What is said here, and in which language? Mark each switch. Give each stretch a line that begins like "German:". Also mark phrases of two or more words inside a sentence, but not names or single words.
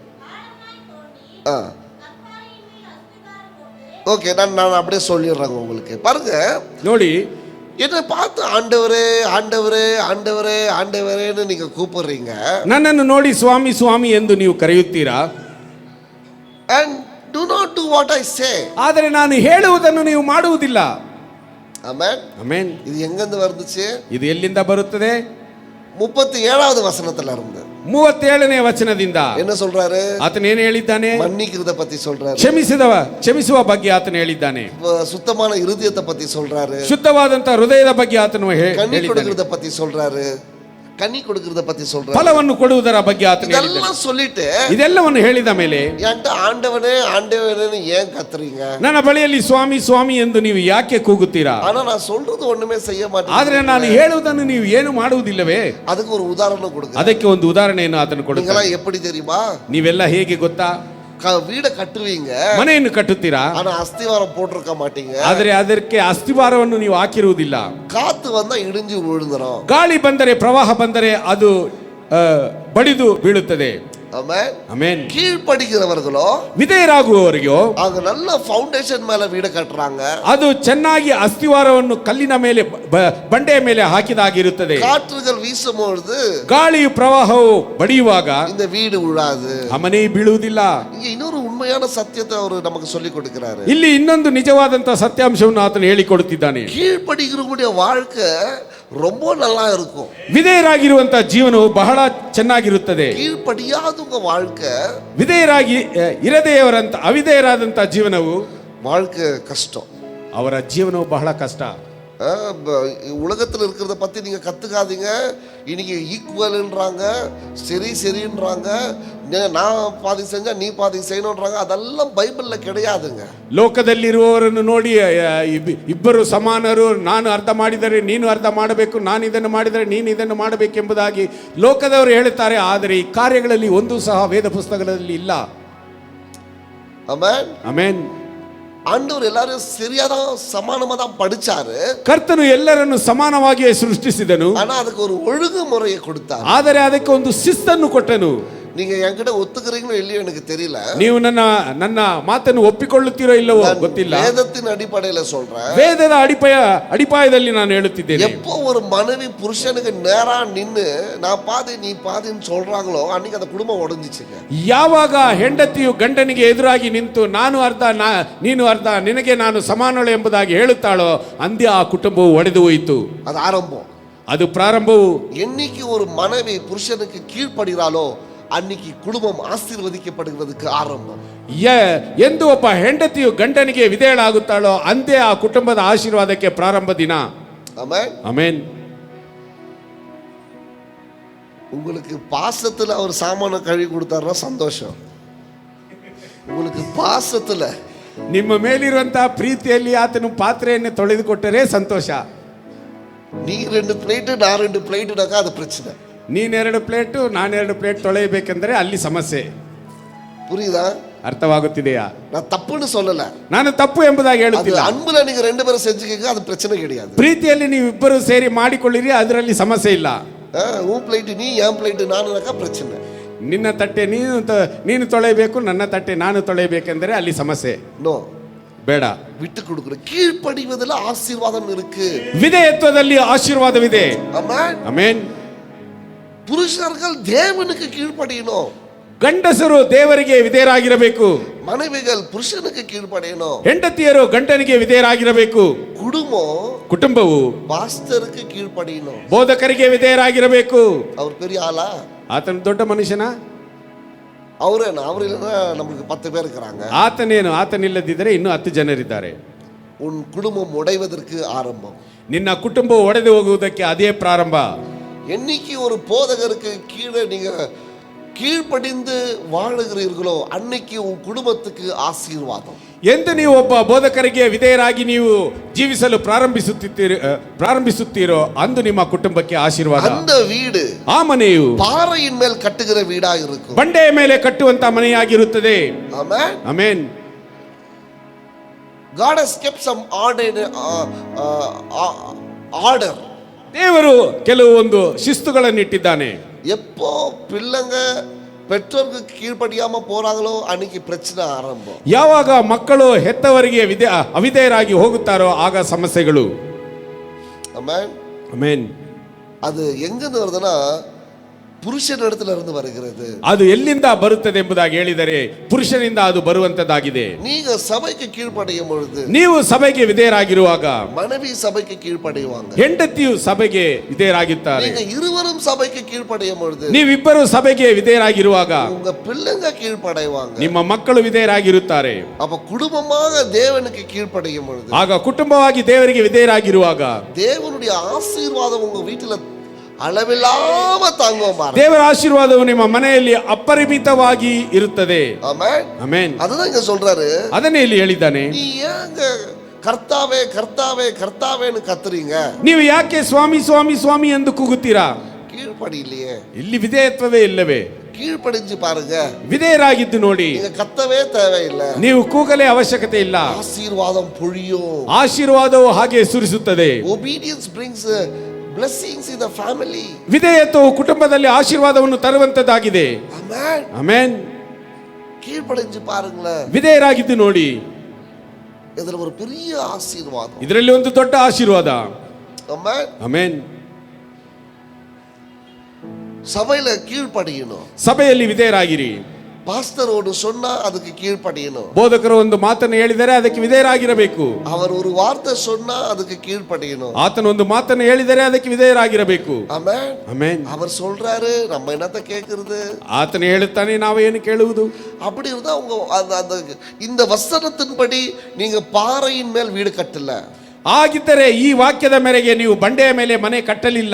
Tamil: ஓகே, நான் அப்படியே சொல்லிடுறேங்க உங்களுக்கு. பாருங்க,
Kannada: ನೋಡಿ,
Tamil: என்னை பார்த்து ஆண்டவரே ஆண்டவரே ஆண்டவரே ஆண்டவரேன்னு நீங்க கூப்பிடுறீங்க.
Kannada: ನನ್ನನ್ನು ನೋಡಿ ಸ್ವಾಮಿ ಸ್ವಾಮಿ ಎಂದು ನೀವು ಕರೆಯುತ್ತೀರಾ.
English: And do not do what I say.
Kannada: ಆದರೆ ನಾನು ಹೇಳುವುದನ್ನು ನೀವು ಮಾಡುವುದಿಲ್ಲ.
English: Amen.
Kannada: ಆಮೆನ್.
Tamil: இது எங்கிருந்து வந்துச்சு?
Kannada: ಇದು ಎಲ್ಲಿಂದ ಬರುತ್ತದೆ?
Tamil: 37வது வசனத்துல இருந்து.
Kannada: 37ನೇ ವಚನದಿಂದ
Tamil: என்ன சொல்றாரு?
Kannada: ಆತನ ಏನು ಹೇಳಿದ್ದಾನೆ?
Tamil: மன்னிக்கிறத பத்தி சொல்றாரு.
Kannada: ಕ್ಷಮಿಸುವ ಬಗ್ಗೆ ಆತನು ಹೇಳಿದ್ದಾನೆ.
Tamil: சுத்தமான இருதயத்தை பத்தி சொல்றாரு.
Kannada: ಶುದ್ಧವಾದಂತ ಹೃದಯದ ಬಗ್ಗೆ ಆತನು
Tamil: கனி
Kannada: ಹೇಳಿದ್ದಾನೆ.
Tamil: கொடுக்கிறத பத்தி சொல்றாரு. கனி கொடுக்கிறத பத்தி சொல்றாரு.
Kannada: ಫಲವನ್ನು ಕೊಡುವುದರ ಬಗ್ಗೆ ಆತನು ಹೇಳಿದ್ದಾನೆ.
Tamil: இதெல்லாம் சொல்லிட்டு
Kannada: ಇದೆಲ್ಲವನ್ನು ಹೇಳಿದ ಮೇಲೆ
Tamil: என்கிட்ட ஆண்டவனே ஆண்டவனேன்னு ஏன் கத்துறீங்க?
Kannada: ನನ್ನ ಬಳಿಯಲ್ಲಿ ಸ್ವಾಮಿ ಸ್ವಾಮಿ ಎಂದು ನೀವು ಯಾಕೆ ಕೂಗುತ್ತೀರಾ?
Tamil: ஆனா நான் சொல்றது ஒண்ணுமே செய்ய மாட்டேன்.
Kannada: ಆದ್ರೆ ನಾನು ಹೇಳುವುದನ್ನು ನೀವು ಏನು ಮಾಡುವುದಿಲ್ಲವೇ?
Tamil: அதுக்கு ஒரு உதாரணம் கொடுங்க.
Kannada: ಅದಕ್ಕೆ ಒಂದು ಉದಾಹರಣೆಯನ್ನು ಆತನು ಕೊಡುತ್ತಾನೆ.
Tamil: நீங்களாம் எப்படி தெரியுமா?
Kannada: ನೀವೆಲ್ಲ ಹೇಗೆ ಗೊತ್ತಾ?
Tamil: வீட ಕಟ್ಟುவீங்க,
Kannada: ಮನೆಯನ್ನು ಕಟ್ಟುತ್ತೀರಾ,
Tamil: ஆனா அஸ்திவாரம் போட்டிருக்க மாட்டீங்க.
Kannada: ಆದರೆ ಅದಕ್ಕೆ ಅಸ್ತಿವಾರವನ್ನು ನೀವು ಹಾಕಿರುವುದಿಲ್ಲ.
Tamil: காத்து வந்தா இடிஞ்சு விழுந்துரும்.
Kannada: ಗಾಳಿ ಬಂದರೆ, ಪ್ರವಾಹ ಬಂದರೆ ಅದು ಬಡಿದು ಬೀಳುತ್ತದೆ.
Tamil: ஆமென்.
Kannada: ಆಮೆನ್.
Tamil: கீழ்ப்படிக்கிறவர்களோ,
Kannada: ವಿಧೇಯರಾಗುವವರಿಗೋ,
Tamil: அவங்க நல்ல ஃபவுண்டேஷன் மேல வீடு கட்டுறாங்க.
Kannada: ಅದು ಚೆನ್ನಾಗಿ ಅಸ್ತಿವಾರವನ್ನು ಕಲ್ಲಿನ ಮೇಲೆ ಬಂಡೆಯ ಮೇಲೆ ಹಾಕಿದಾಗಿರುತ್ತದೆ.
Tamil: காற்றுகள் வீசும்பொழுது,
Kannada: ಗಾಳಿಯು ಪ್ರವಾಹವು ಬಡಿಯುವಾಗ
Tamil: இந்த வீடு விழாது.
Kannada: ಆ ಮನೆ ಬೀಳುವುದಿಲ್ಲ.
Tamil: இங்க இன்னொரு உண்மையான சத்தியத்தை அவர் நமக்கு சொல்லி கொடுக்கிறாரு.
Kannada: ಇಲ್ಲಿ ಇನ್ನೊಂದು ನಿಜವಾದಂತಹ ಸತ್ಯಾಂಶವನ್ನು ಆತನು ಹೇಳಿಕೊಡುತ್ತಿದ್ದಾನೆ.
Tamil: கீழ்ப்படிக்கிறவங்களுடைய வாழ்க்கை ரொம்ப நல்லா இருக்கும்.
Kannada: ವಿಧೇಯರಾಗಿರುವಂತಹ ಜೀವನವು ಬಹಳ ಚೆನ್ನಾಗಿರುತ್ತದೆ.
Tamil: கீழ்ப்படியாதவங்க வாழ்க்கை,
Kannada: ವಿಧೇಯರಾಗಿ ಇರದೆಯವರಂತ ಅವಿಧೇಯರಾದಂತಹ ಜೀವನವು
Tamil: வாழ்க்கை கஷ்டம்.
Kannada: ಅವರ ಜೀವನವು ಬಹಳ ಕಷ್ಟ.
Tamil: உலகத்தில் இருக்கிறத பத்தி நீங்க கத்துக்காதீங்க. இன்னைக்கு ஈக்குவல்ன்றாங்க, சரி சரின்றாங்க, நான் பாதி செஞ்சா நீ பாதி செய்யணும்ன்றாங்க. அதெல்லாம் பைபிள்ல கிடையாதுங்க.
Kannada: ಲೋಕದಲ್ಲಿರುವವರನ್ನು ನೋಡಿ ಇಬ್ಬರು ಸಮಾನರು, ನಾನು ಅರ್ಧ ಮಾಡಿದರೆ ನೀನು ಅರ್ಧ ಮಾಡಬೇಕು, ನಾನು ಇದನ್ನು ಮಾಡಿದರೆ ನೀನು ಇದನ್ನು ಮಾಡಬೇಕೆಂಬುದಾಗಿ ಲೋಕದವರು ಹೇಳುತ್ತಾರೆ. ಆದರೆ ಈ ಕಾರ್ಯಗಳಲ್ಲಿ ಒಂದು ಸಹ ವೇದ ಪುಸ್ತಕದಲ್ಲಿ ಇಲ್ಲ. ಆಮೆನ್. ಆಮೆನ್.
Tamil: ஆண்டவர் எல்லாரும் சரியாதான் சமானமா தான் படிச்சாரு.
Kannada: ಕರ್ತನು ಎಲ್ಲರನ್ನು ಸಮಾನವಾಗಿಯೇ ಸೃಷ್ಟಿಸಿದನು.
Tamil: ஆனா அதுக்கு ஒரு ஒழுங்குமுறையை கொடுத்தார்.
Kannada: ಆದರೆ ಅದಕ್ಕೆ ಒಂದು ಶಿಸ್ತನ್ನು ಕೊಟ್ಟನು.
Tamil: நீங்க என்கிட்ட ஒத்துக்கிறீங்களோ இல்லையோ எனக்கு தெரியல.
Kannada: ನೀವು ನನ್ನ ಮಾತನ್ನು ಒಪ್ಪಿಕೊಳ್ಳುತ್ತೀರೋ ಇಲ್ಲವೋ ಗೊತ್ತಿಲ್ಲ.
Tamil: வேதத்தின் அடிப்படையில சொல்றேன்.
Kannada: ವೇದದ ಅಡಿಪಾಯದಲ್ಲಿ ನಾನು ಹೇಳುತ್ತಿದ್ದೇನೆ.
Tamil: எப்போ ஒரு மனைவி புருஷனுக்கு நேரா நின்னு நான் பாதி நீ பாதின்னு சொல்றாங்களோ அன்னைக்கு அந்த குடும்பம் உடைஞ்சிச்சுங்க.
Kannada: ಯಾವಾಗ ಹೆಂಡತಿಯು ಗಂಡನಿಗೆ ಎದುರಾಗಿ ನಿಂತು ನಾನು ಅರ್ಧ ನೀನು ಅರ್ಧ, ನಿನಗೆ ನಾನು ಸಮಾನಳು ಎಂಬುದಾಗಿ ಹೇಳುತ್ತಾಳೋ ಅಂದೇ ಆ ಕುಟುಂಬವು ಒಡೆದು ಹೋಯಿತು.
Tamil: அது ஆரம்பம்.
Kannada: ಅದು ಪ್ರಾರಂಭವು.
Tamil: என்னைக்கு ஒரு மனைவி புருஷனுக்கு கீழ்ப்படுகிறாளோ அன்னைக்கு குடும்பம் ஆசீர்வதிக்கப்படுவதற்கு ஆரம்பம்.
Kannada: ಎಂದು ಒಬ್ಬ ಹೆಂಡತಿಯು ಗಂಡನಿಗೆ ವಿಧೇಯಳಾಗುತ್ತಾಳೋ ಅಂದೇ ಆ ಕುಟುಂಬದ ಆಶೀರ್ವಾದಕ್ಕೆ ಪ್ರಾರಂಭ ದಿನ.
Tamil: ஆமென்.
Kannada: ಆಮೆನ್.
Tamil: உங்களுக்கு பாசத்துல அவர் சாமான கழுவி கொடுத்தாருன்னா சந்தோஷம். உங்களுக்கு பாசத்துல
Kannada: ನಿಮ್ಮ ಮೇಲಿರುವಂತಹ ಪ್ರೀತಿಯಲ್ಲಿ ಆತನು ಪಾತ್ರೆಯನ್ನು ತೊಳೆದುಕೊಟ್ಟರೆ ಸಂತೋಷ.
Tamil: நீ 2 பிளேட் நான் 2 பிளேಟ್னாக்கா அது பிரச்சனை.
Kannada: ನೀನ್ 2 ಪ್ಲೇಟು ನಾನು 2 ಪ್ಲೇಟ್ ತೊಳೆಯಬೇಕೆಂದರೆ ಅಲ್ಲಿ ಸಮಸ್ಯೆ.
Tamil: புரியுதா?
Kannada: ಅರ್ಥವಾಗುತ್ತಿದೆಯಾ?
Tamil: நான் தப்புன்னு சொல்லல,
Kannada: ನಾನು ತಪ್ಪು ಎಂಬುದಾಗಿ
Tamil: அது
Kannada: ಹೇಳುತ್ತಿಲ್ಲ.
Tamil: அன்புல நீங்க 2 பேரும் செஞ்சுக்கங்க, அது பிரச்சனை கிடையாது.
Kannada: ಪ್ರೀತಿಯಲ್ಲಿ ನೀವು ಇಬ್ಬರು ಸೇರಿ ಮಾಡಿಕೊಳ್ಳಿರಿ, ಅದರಲ್ಲಿ ಸಮಸ್ಯೆ ಇಲ್ಲ.
Tamil: உன் பிளேட் நீ என் பிளேட் நானுனாக்கா பிரச்சனை.
Kannada: ನಿನ್ನ ತಟ್ಟೆ ನೀನು ತೊಳೆಯಬೇಕು, ನನ್ನ ತಟ್ಟೆ ನಾನು ತೊಳೆಯಬೇಕೆಂದರೆ ಅಲ್ಲಿ ಸಮಸ್ಯೆ.
Tamil: நோ,
Kannada: ಬೇಡ.
Tamil: விட்டு கொடுக்குற. கீழ்ப்படிவதில் ஆசீர்வாதம் இருக்கு.
Kannada: ವಿಧೇಯತ್ವದಲ್ಲಿ ಆಶೀರ್ವಾದವಿದೆ.
Tamil: ஆமென்.
Kannada: ಆಮೆನ್.
Tamil: புருஷர்கள் தேவனுக்கு கீழ்ப்படியணும்.
Kannada: ಗಂಡಸರು ದೇವರಿಗೆ ವಿಧೇಯರಾಗಿರಬೇಕು.
Tamil: மனைவிகள் புருஷனுக்கு கீழ்ப்படியணும்.
Kannada: ಹೆಂಡತಿಯರು ಗಂಡನಿಗೆ ವಿಧೇಯರಾಗಿರಬೇಕು. ಕುಟುಂಬವು
Tamil: பாஸ்டருக்கு கீழ்ப்படியணும்.
Kannada: ಬೋಧಕರಿಗೆ ವಿಧೇಯರಾಗಿರಬೇಕು.
Tamil: அவர் பெரிய ஆளா?
Kannada: ಆತನ ದೊಡ್ಡ ಮನುಷ್ಯನ?
Tamil: அவரேனா? அவர் இல்லைன்னா நமக்கு 10 பேர் இருக்கிறாங்க.
Kannada: ಆತನೇನು? ಆತನಿಲ್ಲದಿದ್ದರೆ ಇನ್ನೂ 10 ಜನರಿದ್ದಾರೆ.
Tamil: உன் குடும்பம் உடைவதற்கு ஆரம்பம்.
Kannada: ನಿನ್ನ ಕುಟುಂಬ ಒಡೆದು ಹೋಗುವುದಕ್ಕೆ ಅದೇ ಪ್ರಾರಂಭ.
Tamil: என்னைக்கு ஒரு போதகருக்கு கீழே நீங்க கீழ்ப்படிந்து வாழுகிறீர்களோ அன்னைக்கு உன் குடும்பத்துக்கு ஆசீர்வாதம்.
Kannada: ಎಂದು ನೀವು ಒಬ್ಬ ಬೋಧಕರಿಗೆ ವಿಧೇಯರಾಗಿ ನೀವು ಜೀವಿಸಲು ಪ್ರಾರಂಭಿಸುತ್ತೀರೋ ಅಂದು ನಿಮ್ಮ ಕುಟುಂಬಕ್ಕೆ ಆಶೀರ್ವಾದ.
Tamil: அந்த வீடு
Kannada: ಆ ಮನೆಯು
Tamil: பாறையின் மேல் கட்டுகிற வீடா இருக்கும்.
Kannada: ಬಂಡೆಯ ಮೇಲೆ ಕಟ್ಟುವಂತ ಮನೆಯಾಗಿರುತ್ತದೆ. ಆಮೆನ್. ಆಮೆನ್.
English: God has kept some order.
Kannada: ದೇವರು ಕೆಲವು ಒಂದು ಶಿಸ್ತುಗಳನ್ನು ಇಟ್ಟಿದ್ದಾನೆ.
Tamil: எப்போ பிள்ளைங்க பெற்றோருக்கு கீழ்ப்படியாம போறாங்களோ அன்னைக்கு பிரச்சனை ஆரம்பம்.
Kannada: ಯಾವಾಗ ಮಕ್ಕಳು ಹೆತ್ತವರಿಗೆ ಅವಿಧೇಯರಾಗಿ ಹೋಗುತ್ತಾರೋ ಆಗ ಸಮಸ್ಯೆಗಳು.
Tamil: ஆமென்.
Kannada: ಆಮೆನ್.
Tamil: அது எங்கிருந்து வருதுன்னா ಪುರುಷನಿಡத்துல இருந்து வருகிறது.
Kannada: ಅದು ಎಲ್ಲಿಂದ ಬರುತ್ತದೆ ಎಂಬುದಾಗಿ ಹೇಳಿದರೆ ಪುರುಷನಿಂದ ಅದು ಬರುವಂತದ್ದಾಗಿದೆ.
Tamil: நீங்க சபைக்கு கீழ்ப்படியும் பொழுது,
Kannada: ನೀವು ಸಭೆಗೆ ವಿಧೇಯರಾಗಿರುವಾಗ
Tamil: மனைவி சபைக்கு கீழ்ப்படிவாங்க.
Kannada: ಹೆಂಡತಿಯು ಸಭೆಗೆ ವಿಧೇಯರಾಗುತ್ತಾರೆ.
Tamil: நீங்க இருவரும் சபைக்கு கீழ்ப்படியும் பொழுது,
Kannada: ನೀವಿಬ್ಬರು ಸಭೆಗೆ ವಿಧೇಯರಾಗಿರುವಾಗ
Tamil: உங்க பிள்ளைங்க கீழ்ப்படைவாங்க.
Kannada: ನಿಮ್ಮ ಮಕ್ಕಳು ವಿಧೇಯರಾಗಿರುತ್ತಾರೆ.
Tamil: அப்ப குடும்பமாக தேவனுக்கு கீழ்ப்படியும் பொழுது,
Kannada: ಆಗ ಕುಟುಂಬವಾಗಿ ದೇವರಿಗೆ ವಿಧೇಯರಾಗಿರುವಾಗ
Tamil: தேவனுடைய ஆசீர்வாதம் உங்க வீட்டுல அளவில்லாம தாங்குவோம்.
Kannada: ದೇವರ ಆಶೀರ್ವಾದವು ನಿಮ್ಮ ಮನೆಯಲ್ಲಿ ಅಪರಿಮಿತವಾಗಿ ಇರುತ್ತದೆ.
Tamil: ஆமென்.
Kannada: ಆಮೆನ್.
Tamil: அதுதான் இங்க சொல்றாரு.
Kannada: ಅದನ್ನೇ ಇಲ್ಲಿ ಹೇಳಿದ್ದಾನೆ.
Tamil: நீ ஏங்க கர்த்தாவே கர்த்தாவே கர்த்தாவேன்னு கத்துறீங்க?
Kannada: ನೀವು ಯಾಕೆ ಸ್ವಾಮಿ ಸ್ವಾಮಿ ಸ್ವಾಮಿ ಎಂದು ಕೂಗುತ್ತೀರಾ?
Tamil: கீழ்ப்படி இல்லையே.
Kannada: ಇಲ್ಲಿ ವಿಧೇಯತ್ವವೇ ಇಲ್ಲವೇ?
Tamil: கீழ்ப்படிஞ்சு பாருங்க.
Kannada: ವಿಧೇಯರಾಗಿದ್ದು ನೋಡಿ.
Tamil: நீங்க கத்தவே தேவையில்லை.
Kannada: ನೀವು ಕೂಗಲೇ ಅವಶ್ಯಕತೆ ಇಲ್ಲ.
Tamil: ஆசீர்வாதம் பொழியும்.
Kannada: ಆಶೀರ್ವಾದವು ಹಾಗೆ ಸುರಿಸುತ್ತದೆ.
English: Obedience brings blessings in the family.
Kannada: ವಿಧೇಯತ್ವವು ಕುಟುಂಬದಲ್ಲಿ ಆಶೀರ್ವಾದವನ್ನು ತರುವಂತದ್ದಾಗಿದೆ.
English: Amen.
Kannada: ಆಮೆನ್.
Tamil: கீழ்ப்படிஞ்சு பாருங்களேன்.
Kannada: ವಿಧೇಯರಾಗಿದ್ದು ನೋಡಿ.
Tamil: இதுல ஒரு பெரிய ஆசீர்வாதம்.
Kannada: ಇದರಲ್ಲಿ ಒಂದು ದೊಡ್ಡ ಆಶೀರ್ವಾದ.
English: Amen.
Kannada: ಆಮೆನ್.
Tamil: சபையில கீழ்ப்படியணும்.
Kannada: ಸಭೆಯಲ್ಲಿ ವಿಧೇಯರಾಗಿರಿ.
Tamil: பாஸ்டர் ஒன்று சொன்னா அதுக்கு கீழ்ப்படியணும்.
Kannada: ಬೋಧಕರು ಒಂದು ಮಾತನ್ನು ಹೇಳಿದರೆ ಅದಕ್ಕೆ ವಿಧೇಯರಾಗಿರಬೇಕು.
Tamil: அவர் ஒரு வார்த்தை சொன்னா அதுக்கு கீழ்ப்படியணும்.
Kannada: ಆತನ ಒಂದು ಮಾತನ್ನು ಹೇಳಿದರೆ ಅದಕ್ಕೆ ವಿಧೇಯರಾಗಿರಬೇಕು.
English: Amen.
Kannada: ಆಮೆನ್.
Tamil: அவர் சொல்றாரு, நம்ம என்னத்த கேக்குறது?
Kannada: ಆತನು ಹೇಳುತ್ತಾನೆ, ನಾವೇನು ಕೇಳುವುದು?
Tamil: அப்படி இருந்தா உங்க அந்த இந்த வசனத்தின்படி நீங்க பாறையின் மேல் வீடு கட்டல.
Kannada: ಆಗಿದ್ದರೆ ಈ ವಾಕ್ಯದ ಮೇರೆಗೆ ನೀವು ಬಂಡೆಯ ಮೇಲೆ ಮನೆ ಕಟ್ಟಲಿಲ್ಲ.